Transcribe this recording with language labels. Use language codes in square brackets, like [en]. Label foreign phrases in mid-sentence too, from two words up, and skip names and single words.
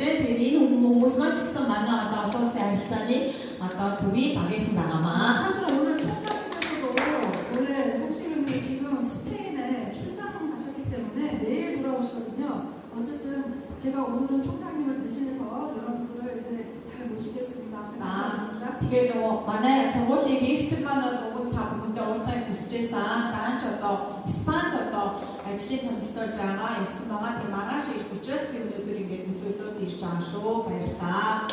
[ko] 대리 홍보스만 직접 만나다 어서 알자니 아까 도비 방에 나가마. 사실 오늘 총장님께서도 원래 사실은 지금 스페인에 출장을 가셨기 때문에 내일 돌아오시거든요. 어쨌든 제가 오늘은 총장님을 대신해서 여러분들을 이제 잘 모시겠습니다. 감사합니다. [mn] тэгээд манай сургуулийн ректор маань бол өгд та бүхэндээ уулзах хүсэж байсан. Даанч одоо Испанд одоо ажлын томилтоор байгаа явсан байгаа. Тийм маргааш ирэх учраас би өнөөдөр ингээд төлөөлөөд ирж байгаа шүү. Баярлалаа.